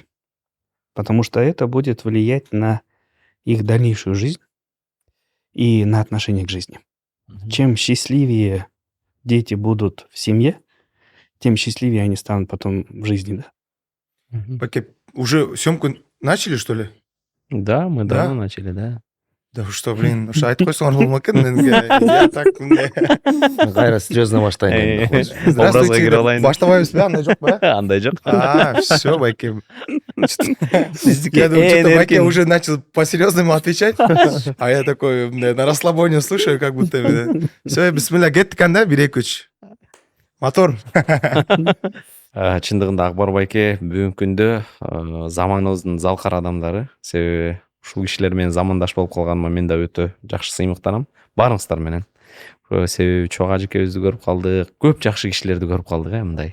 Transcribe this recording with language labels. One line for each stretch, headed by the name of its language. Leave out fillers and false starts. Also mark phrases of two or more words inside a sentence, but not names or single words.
Russian: Потому что это будет влиять на их дальнейшую жизнь и на отношение к жизни. Чем счастливее дети будут в семье, тем счастливее они станут потом в жизни, да. Байке, уже съемку начали, что ли? Да, мы давно начали, да. Да что, блин, что
Kyrgyz: айтып койсоңор болмок экен,
Russian: я так
Kyrgyz: кайра серьезно баштайын. Здравствуйте, баштабайбыз ба, андай жок ба? Андай жок.
Russian: Все, Байке. Я думаю, что-то Байке уже начал по-серьезному отвечать, а я такой на расслабоне слушаю, как будто... Все,
Kyrgyz: бисмилля, кеттик анда, 1-2-3. Мотор. Чындыгында Акбар Байке бүгүнкү күндө заманыбыздын залкар адамдары, себеби ушул кишилер менен замандаш болуп калганыма мен да өтө жакшы сыймыктанам. Баарыңыздар менен. Себеби Чок ажекебизди көрүп калдык, көп жакшы кишилерди көрүп калдык, мындай.